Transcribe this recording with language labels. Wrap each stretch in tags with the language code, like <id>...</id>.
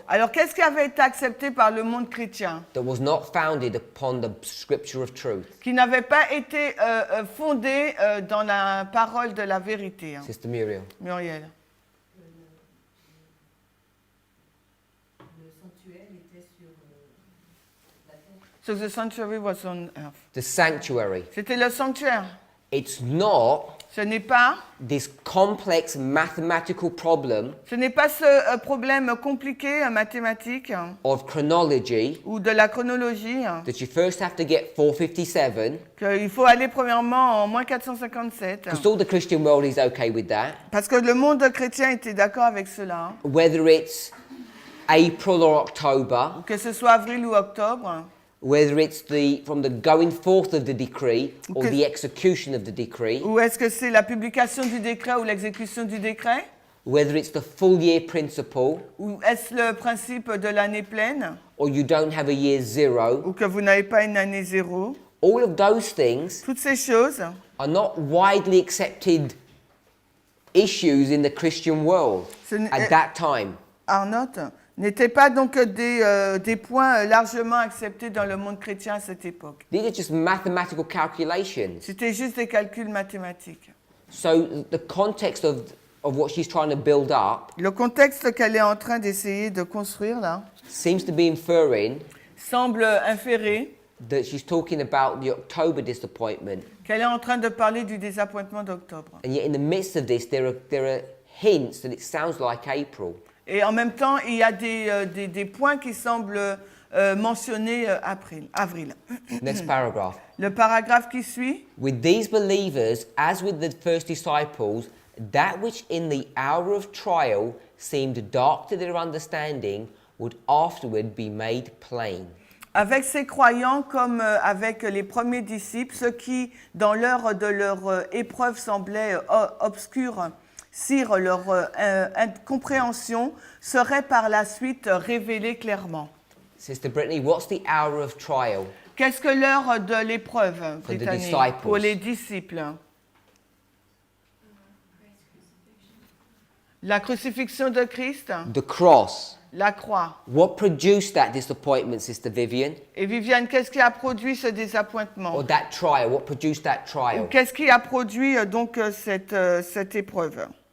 <fr>Alors, qu'est-ce qui avait été accepté par le monde chrétien,</fr> <en>that was not founded upon the scripture of truth?</en> <fr>qui n'avait pas été fondé dans la parole de la vérité?</fr> <en>Sister Muriel.</en> <fr>Muriel. Le sanctuaire était sur la terre.</fr> <en>So the sanctuary was on earth. The sanctuary.</en> <fr>C'était le sanctuaire.</fr> <en>It's not</en> <fr>Ce n'est pas</fr> <en>this complex mathematical problem</en> <fr>ce problème compliqué mathématique</fr> <en>of chronology</en> <fr>ou de la chronologie</fr> <en>that you first have to get 457,</en> <fr>qu'il faut aller premièrement en moins 457</fr> <en>because all the Christian world is okay with that,</en> <fr>parce que le monde chrétien était d'accord avec cela,</fr> <en>whether it's April or October,</en> <fr>que ce soit avril ou octobre,</fr> <en>whether it's from the going forth of the decree or Okay. the execution of the decree,</en> <fr>Ou est-ce que c'est la publication du décret ou l'exécution du décret?</fr> <en>whether it's the full year principle</en> <fr>Ou est-ce le principe de l'année pleine?</fr> <en>or you don't have a year zero,</en> <fr>Ou que vous n'avez pas une année zéro?</fr> <en>all of those things</en> <fr>Toutes ces choses</fr> <en>are not widely accepted issues in the Christian world</en> <fr>Ce n'est-</fr> <en>at that time.</en> <fr>Arnott, n'étaient pas donc des points largement acceptés dans le monde chrétien à cette époque.</fr> <en>These are just mathematical calculations.</en> <fr>C'était juste des calculs mathématiques.</fr> <en>So the context of what she's trying to build up</en> <fr>Le contexte qu'elle est en train d'essayer de construire là</fr> <en>seems to be inferring</en> <fr>semble inférer</fr> <en>that she's talking about the October disappointment.</en> <fr>qu'elle est en train de parler du désappointement d'octobre.</fr> <en>And yet in the midst of this, there are hints that it sounds like April.</en> <fr>Et en même temps, il y a des points qui semblent mentionner avril.</fr> <en>Next paragraph.</en> <fr>Le paragraphe qui suit.</fr> <en>With these believers, as with the first disciples, that which in the hour of trial seemed dark to their understanding would afterward be made plain.</en> <fr>Avec ces croyants, comme avec les premiers disciples, ceux qui, dans l'heure de leur épreuve, semblaient obscurs, sire leur incompréhension, seraient par la suite révélés clairement.</fr> <en>Sister Brittany, what's the hour of trial?</en> <fr>Qu'est-ce que l'heure de l'épreuve,</fr> <en>For the Brittany, disciples.</en> <fr>pour les disciples? La crucifixion de Christ,</fr> <en>The cross.</en> <fr>la croix.</fr> <en>What produced that disappointment, Sister Vivian?</en> <fr>Et Viviane, qu'est-ce qui a produit ce désappointement?</fr> <en>Or that trial? What produced that</en> <fr>Ou</fr> <en>trial?</en> <fr>qu'est-ce qui a produit donc cette épreuve?</fr>